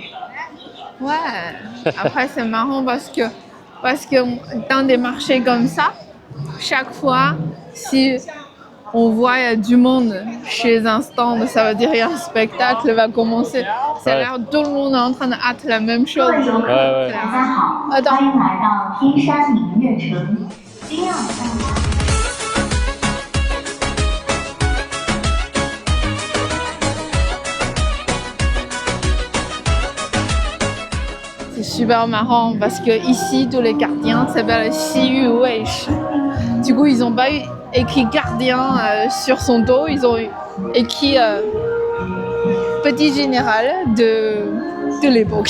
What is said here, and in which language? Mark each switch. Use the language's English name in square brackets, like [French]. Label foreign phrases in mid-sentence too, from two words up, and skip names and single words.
[French] Ouais, après c'est marrant parce que dans des marchés comme ça, chaque fois, si on voit il y a du monde chez un stand, ça veut dire qu'il y a un spectacle va commencer. Ça a Ouais. l'air tout le monde est en train de hâte la même chose. [Chinese] 各位游客， [French] ouais. [Chinese] 大家好， [French] Attends. [Chinese] 欢迎来到天山明月城。今天晚上。 [French] C'est super marrant parce que ici tous les gardiens s'appellent Xiyu Weishi. Du coup ils n'ont pas écrit gardien sur son dos, ils ont écrit petit général de l'époque.